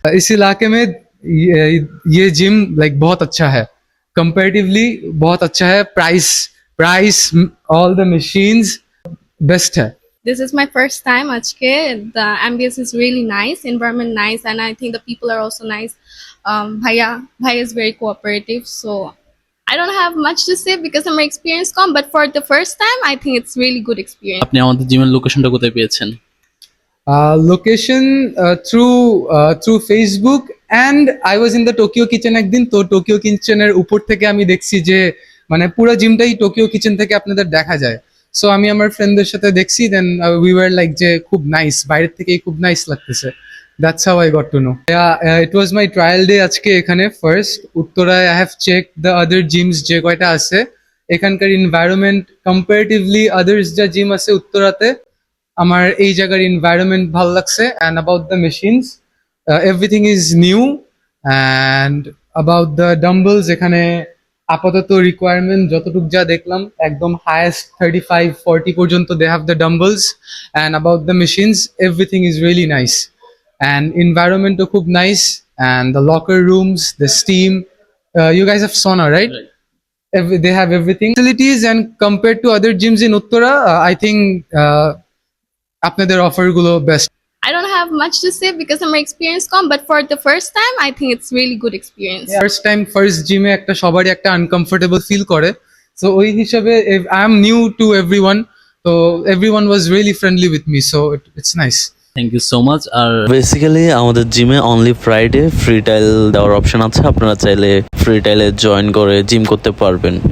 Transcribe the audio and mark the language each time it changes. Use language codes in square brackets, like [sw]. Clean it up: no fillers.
[hi] इस इलाके में ये जिम लाइक बहुत अच्छा है, कंपैरेटिवली बहुत अच्छा है। [en] Price all the machines best है। This is my first time আজকে। The ambience is really nice, environment nice, and I think the people are also nice. Bhaiya is very cooperative, so I don't have much to say because my experience come, but for the first time, I think it's really good experience. [bn] আপনি আমাদের জিমের লোকেশনটা কোথায় পেয়েছেন? [en] Location through Facebook and I was in the Tokyo kitchen একদিন। [bn] তো Tokyo কিচেনের উপর থেকে আমি দেখছি যে মানে পুরো জিমটাই টোকিও কিচেন থেকে আপনাদের দেখা যায়। সো আমি আমার ফ্রেন্ডদের সাথে দেখছি, দেন উই ওয়ার লাইক যে খুব নাইস, বাইরের থেকেই খুব নাইস লাগতেছে। [en] That's how I got to know. It was my trial day [bn] আজকে এখানে ফার্স্ট উত্তরায়। I have check the other gems যে কয়টা আছে, এখানকার এনভায়রনমেন্ট কম্পারেটিভলি আদার্স যা জিম আছে উত্তরাতে, আমার এই জায়গার এনভায়রনমেন্ট ভালো লাগছে। [en] And about the machines everything is new. [bn] And about the ডাম্বলস, এখানে আপাতত রিকোয়ারমেন্ট যতটুকু যা দেখলাম একদম হায়েস্ট 35-40 পর্যন্ত they have the ডাম্বলস। [en] And about the machines everything is really nice and এনভায়রনমেন্টও খুব nice. And the locker rooms, the steam, you guys have sauna, right? They have everything facilities, and compared to other gyms in Uttara, I think [bn] আপনাদের offer গুলো best. [en] I don't have much to say because my experience come, but for the first time, I think it's really good experience. [bn] First time first জিমে একটা সবারই একটা uncomfortable feel করে। [en] So ওই হিসাবে I am new to everyone, তো everyone was really friendly with me, so it's nice. Thank you so much. আর [bn] basically আমাদের জিমে অনলি ফ্রাইডে ফ্রি টাইল দেওয়ার অপশন আছে, আপনারা চাইলে ফ্রি টাইলে জয়েন করে জিম করতে পারবেন।